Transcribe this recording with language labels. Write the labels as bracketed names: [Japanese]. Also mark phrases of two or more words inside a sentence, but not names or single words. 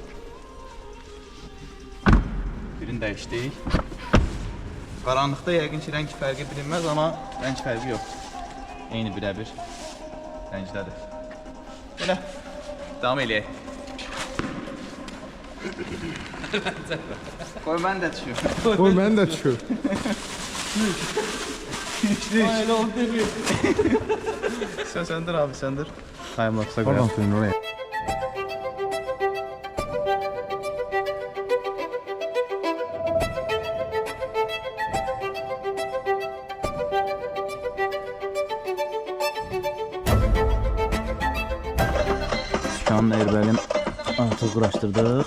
[Azerbaijani] Birini dəyişdik. Qaranlıqda yəqin ki rəng fərqi bilinməz, amma rəng fərqi yox. Eyni birəbir rəngdədir. Belə davam eləyək. Qoy mən də düşüyorum. [Turkish] Oy ben de çıkıyorum. Aynen oldu demiyor. Sen söndür abi söndür. Timelapse'a Pardon koyalım. senin oraya. [Azerbaijani] Şikanın airbag'ini artıq quraşdırdıq.